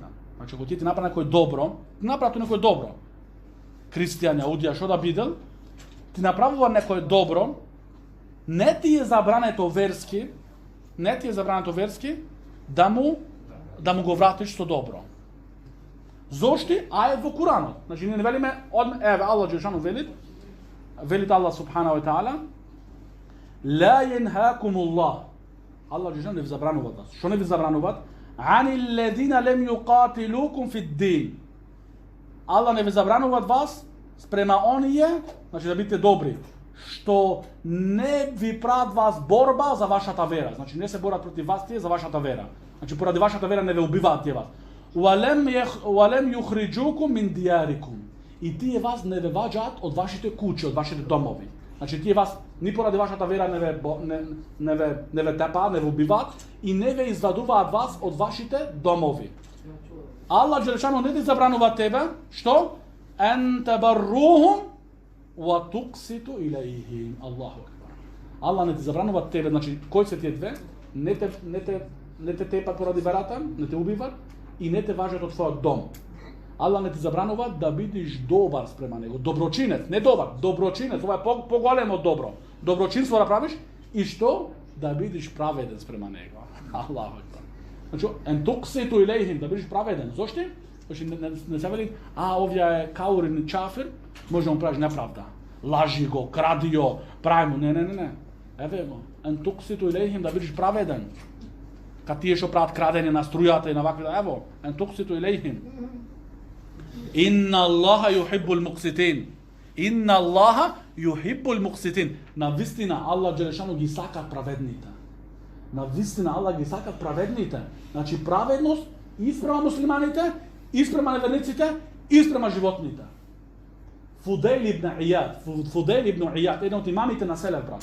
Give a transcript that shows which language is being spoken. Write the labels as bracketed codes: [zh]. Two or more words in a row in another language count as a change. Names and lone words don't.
[mk] Значи, ако тие ти направи некој добро, некој добро, христијан, јаудија, што да бидел, ти направува некој добро, не ти е забрането верски, да му го вратиш со добро. Зошти? Ајет во Куранот. Значи, ние не велиме, еве, [ar] الله جل شأنه [mk] велит [ar] الله سبحانه وتعالى لا ينهاكم الله. الله جل شأنه [mk] не ви забранува вас. Што не ви забрануваат? [ar] أن الذين لم يقاتلوكم في الدين. [mk] Аллах не ви забрануваат вас спрема оние, значи да бидете добри, што не ви прават вас борба за вашата вера. Значи, не се борат против вас тие за вашата вера. Значи, поради вашата вера не ве убиваат тие вас. [ar] ولم يخرجوكم من دياركم. [mk] И тие вас не ве ваѓаат од вашите куќи, од вашите домови. Значи, тие вас ни поради вашата вера не ве тепаат, не ве убиваат и не ве извадуваат вас од вашите домови. [ar] الله جل شأنه [mk] не ти забранува тебе, што? [ar] أن تبروهم وتقسطوا إليهم. الله أكبر. [mk] Аллах не ти забранува тебе, значи, кои се тие две? Не те тепат поради верата, не те убиват и не те важат од твојот дом. Аллах не ти забранува да бидиш добар спрема него, доброчинец, не добар, доброчинец, ова е поголемо добро. Доброчинство да правиш и што? Да бидиш праведен спрема него. [ar] الله أكبر. [mk] Значи, [ar] أن تقسطوا إليهم, [mk] да бидиш праведен. Зошто? Значи, не се вели, овја е каурин чафир, може да му правиш неправда. Лажи го, кради го, прави му, не. Еве го, [ar] أن تقسطوا إليهم, [mk] да бидиш праведен. Кад тие што прават крадење на струјата и на вакви, ево, [ar] أن تقسطوا إليهم. إن الله يحب المقسطين. إن الله يحب المقسطين. [mk] На вистина [ar] الله جل شأنه [mk] ги сака праведните. На вистина Аллах ги сака праведните. Значи праведност и спрема муслиманите, и спрема неверниците, и спрема животните. Фудейл ибн Ијад, еден од имамите на Селев, брат.